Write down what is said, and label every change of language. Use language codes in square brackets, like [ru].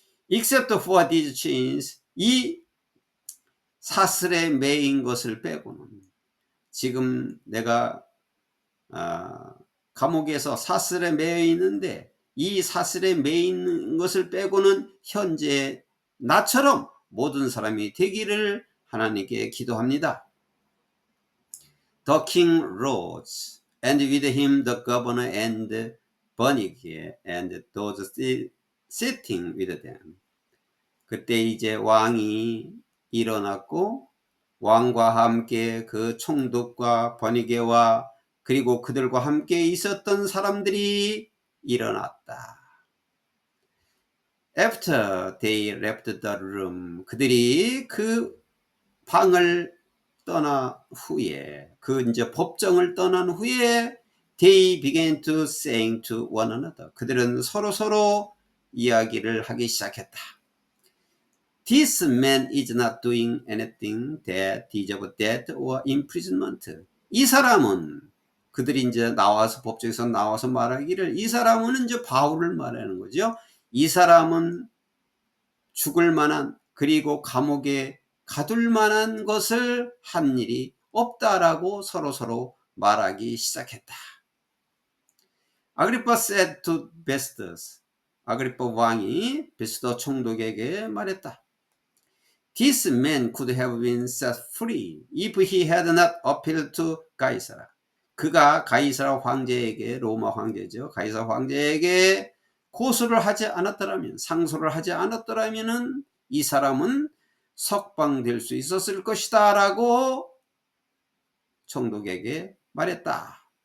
[en] Except for these chains, [ko] 이 사슬에 매인 것을 빼고는, 지금 내가 감옥에서 사슬에 매여 있는데 이 사슬에 매여 있는 것을 빼고는 현재 나처럼 모든 사람이 되기를 하나님께 기도합니다. [en] The king rose, and with him the governor and Bernige and those sitting with them. [ko] 그때 이제 왕이 일어났고 왕과 함께 그 총독과 버니게와 그리고 그들과 함께 있었던 사람들이 일어났다. [en] After they left the room, [ko] 그들이 그 방을 떠나 후에, 그 이제 법정을 떠난 후에 [en] they began to saying to one another. [ko] 그들은 서로 이야기를 하기 시작했다. [en] This man is not doing anything that deserves death or imprisonment. [ko] 이 사람은, 그들이 이제 나와서 법정에서 나와서 말하기를, 이 사람은 이제 바울을 말하는 거죠. 이 사람은 죽을 만한, 그리고 감옥에 가둘 만한 것을 한 일이 없다라고 서로 말하기 시작했다. [en] 아그리파 said to Festus. [ko] 아그리파 왕이 베스도 총독에게 말했다. [en] This man could have been set free if he had not appealed to Caesar. [ko] 그가 가이사라 황제에게, 로마 황제죠, 가이사라 황제에게 고소를 하지 않았더라면, 상소를 하지 않았더라면은 이 사람은 석방될 수 있었을 것이다 라고 총독에게 말했다.